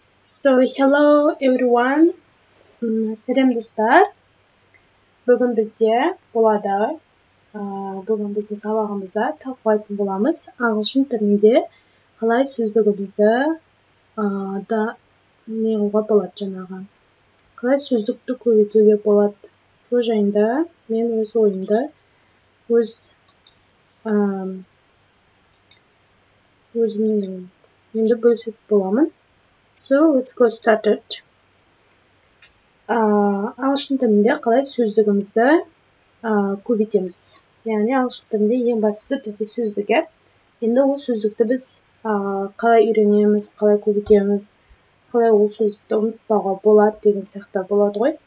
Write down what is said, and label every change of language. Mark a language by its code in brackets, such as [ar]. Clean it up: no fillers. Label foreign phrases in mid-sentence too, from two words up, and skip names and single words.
[en] So, hello everyone. [kk] Сәлем достар. Бүгін бізде болады. Бүгін біздің сабағымызда талқылайтын боламыз. Ағылшын тілінде қалай сөздігімізді да не қылуға болады жаңағы. Қалай сөздікті көбейтуге болады. Сол жайында мен өз ойымды өзімді бөлісетін боламын. [en] So, let's go started. [kk] Ағылшын тілінде қалай сөздігімізді көбейтеміз. Яғни ағылшын тілінде ең бастысы бізде сөздігі. Енді ол сөздікті біз қалай үйренеміз, қалай көбейтеміз, қалай ол сөздікті ұмытпауға болады деген сияқты болады ғой.